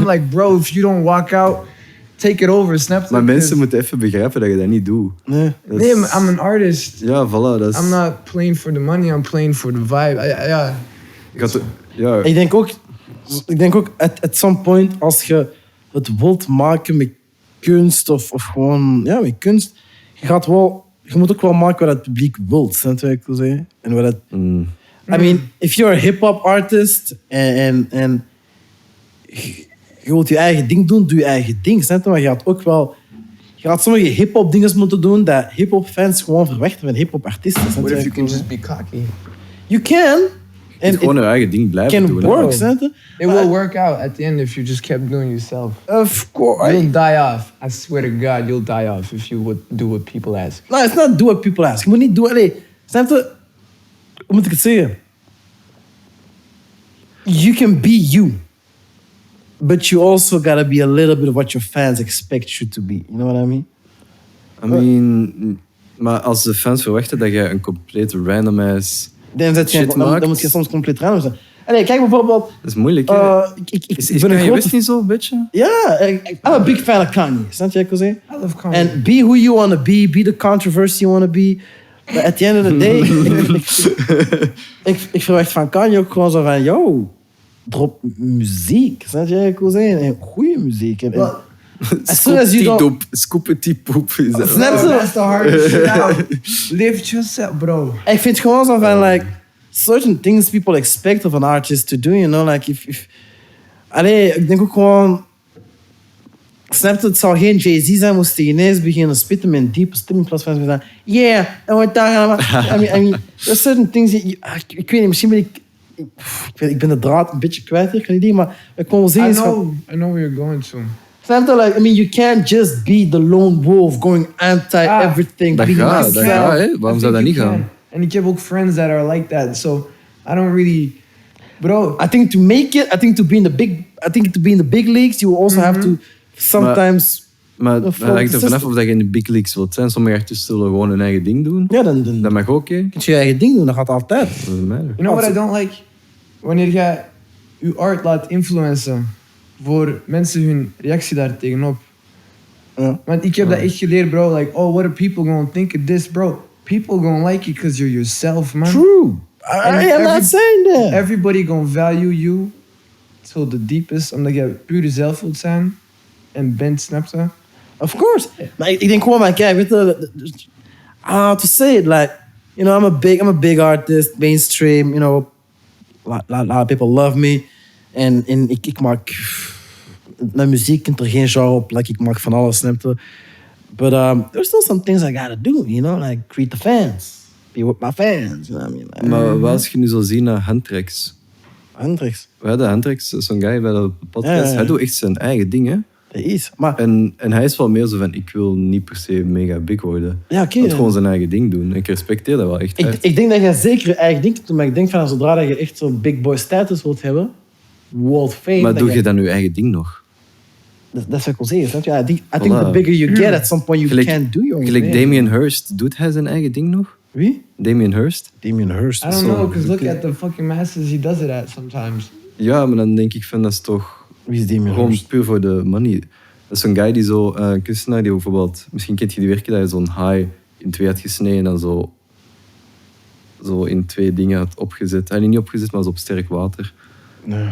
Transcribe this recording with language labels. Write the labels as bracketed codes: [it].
[en] I'm like, bro, if you don't walk out, take it over, [nl] snap je? Maar mensen moeten even begrijpen dat je dat niet doet. [en] Nee, I'm an artist. [nl] Ja, voilà. Dat is... [en] I'm not playing for the money, I'm playing for the vibe. [nl] Ja. Ik denk ook, [en] at some point, [nl] als je het wilt maken met kunst of gewoon, ja, met kunst, je moet ook wel maken wat het publiek wilt, snap je wat ik wil zeggen? En wat het... [en] I mean, if you're a hip-hop artist [nl] en je wilt je eigen ding doen, doe je eigen ding, snap je? Maar je gaat sommige hip-hop dingen moeten doen dat hip-hop fans gewoon verwachten van hip-hop artiesten. [en] What if you can just be cocky? You can. [nl] En gewoon je eigen ding blijven doen. Work, snap je? [en] It will work out at the end if you just kept doing yourself. Of course. You'll die off. I swear to God, you'll die off if you would do what people ask. No, it's not do what people ask. [nl] Je moet niet doen... Allee, snap je? Hoe moet ik het zeggen? [en] You can be you. But you also gotta be a little bit of what your fans expect you to be. You know what I mean? [nl] Maar als de fans verwachten dat jij een compleet randomize shit maakt... Dan moet je soms compleet random zijn. Allee, kijk bijvoorbeeld... Dat is moeilijk, ik ben een grote... niet zo, een beetje? Ja, [en] I'm a big fan of Kanye. [nl] Snap je wat ik wil zeggen? [en] I love Kanye. And be who you want to be the controversy you want to be. [nl] Maar [en] at the end of the day, [nl] ik verwacht van Kanye ook gewoon zo van, yo, drop muziek. Snap je wat ik wil zeggen? En goede muziek. En, [en] as soon as you don't... Scoopety poep. [nl] Snap je? [en] That's the hardest shit out. Lift yourself, bro. [nl] Ik vind gewoon zo van, [en] like, certain things people expect of an artist to do, you know? Like, if... [nl] Allee, ik denk ook gewoon... Snap je, het zou geen Jay-Z zijn, moest hij ineens beginnen spitten met een diepe stem in plaats van te zeggen, [en] yeah, and we're talking about... I mean, there's certain things... [nl] Ik weet niet, misschien ben ik ben de draad een beetje kwijt hier, kan ik niet, maar ik kon wel zeggen... [en] I know where you're going to. [nl] Snap je, [en] like, I mean, you can't just be the lone wolf going anti-everything. [nl] Dat gaat, hè? Waarom zou dat niet gaan? En ik heb ook [en] friends that are like that, so I don't really... Bro... I think to make it, I think to be in the big leagues, you will also have to sometimes... [nl] Maar het hangt er vanaf of je in de big leagues wilt zijn. Sommige artiesten zullen gewoon hun eigen ding doen. Ja, dan dat mag ook, hè? Kun je eigen ding doen, dat gaat altijd. [en] You know what I don't like? [nl] Wanneer jij je art laat influencen voor mensen hun reactie daar tegenop. Ja. Want ik heb dat echt geleerd, bro. [en] Like, oh, what are people gonna think of this, bro? People gonna like you because you're yourself, man. True. I am not saying that. Everybody gonna value you till the deepest, [nl] omdat jij puur jezelf wilt zijn en bent, snap je? [en] Of course. [nl] Maar ik denk gewoon, maar kijk, weet je, [en] to say it, like, you know, I'm a big artist, mainstream, you know, a lot of people love me. [nl] En ik maak, mijn muziek kent er geen genre op, like, ik maak van alles, snap je? [en] But there's still some things I gotta do, you know, like greet the fans, be with my fans, you know what I mean? [nl] Maar wat als je nu zo ziet naar Hendrix? Hendrix? We hadden Hendrix, zo'n guy bij de podcast, Ja. hij doet echt zijn eigen ding, hè? Dat is, maar... En hij is wel meer zo van, ik wil niet per se mega big worden. Ja, oké. Hij wil gewoon zijn eigen ding doen. Ik respecteer dat wel echt. Ik denk dat je zeker je eigen ding doet, maar ik denk van zodra je echt zo'n big boy status wilt hebben, world fame... Maar doe je dan je eigen ding nog? Dat is wat ik wil zeggen, snap je? [en] I think the bigger you get, at some point you can't do your own [nl] Gelijk [en] thing. [nl] Damien Hirst, doet hij zijn eigen ding nog? Wie? Damien Hirst? Damien Hirst. [en] I don't know, because look at the fucking masses he does it at sometimes. [nl] Ja, maar dan denk ik van, dat is toch Wie is Damien gewoon Hirst? puur voor de money. Dat is zo'n guy die zo, een kunstenaar die bijvoorbeeld, misschien kent je die werken dat je zo'n haai in twee had gesneden en dan zo in twee dingen had opgezet. Hij niet opgezet, maar zo op sterk water. Nee.